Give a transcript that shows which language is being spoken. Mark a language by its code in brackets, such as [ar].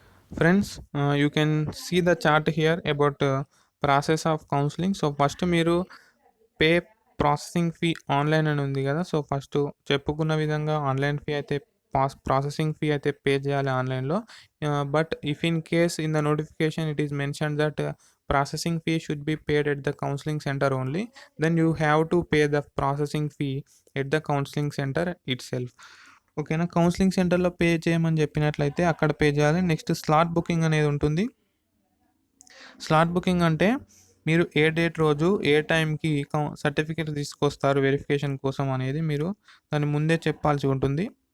[en] Friends, you can see the chart here about process of counselling. [te] So first మీరు pay processing fee online అని ఉంది కదా. So first చెప్పుకున్న విధంగా online fee అయితే ప్రాసెసింగ్ ఫీ అయితే పే చేయాలి ఆన్లైన్లో. [en] But if in case in the notification it is mention that processing fee should be paid at the counseling center only, then you have to pay the processing fee at the counseling center itself. [te] ఓకేనా, counselling సెంటర్లో pay చేయమని చెప్పినట్లయితే అక్కడ pay చేయాలి. Next slot booking అనేది ఉంటుంది. Slot booking అంటే మీరు ఏ డేట్ రోజు ఏ టైంకి సర్టిఫికేట్ తీసుకొస్తారు వెరిఫికేషన్ కోసం అనేది మీరు దాన్ని ముందే చెప్పాల్సి ఉంటుంది.